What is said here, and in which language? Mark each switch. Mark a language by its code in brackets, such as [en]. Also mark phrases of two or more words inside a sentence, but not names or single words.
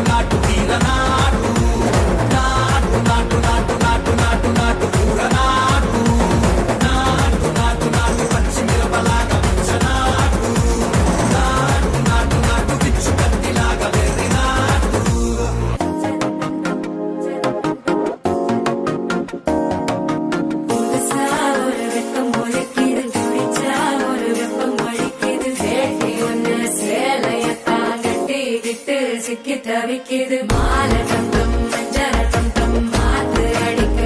[te] నాటు తీర నాటు నాటు నాటు నాటు నాటు నాటు నాటు పూర నాటు నాటు నాటు నాటు పచ్చి మిరపలాగా పిచ్చ నాటు నాటు నాటు నాటు పిచ్చు కత్తిలాగా వెర్రి నాటు. [ta] சிக்கி தவிக்குது மால டம்டம் மஞ்சள டம்டம் மாத்து அடிக்க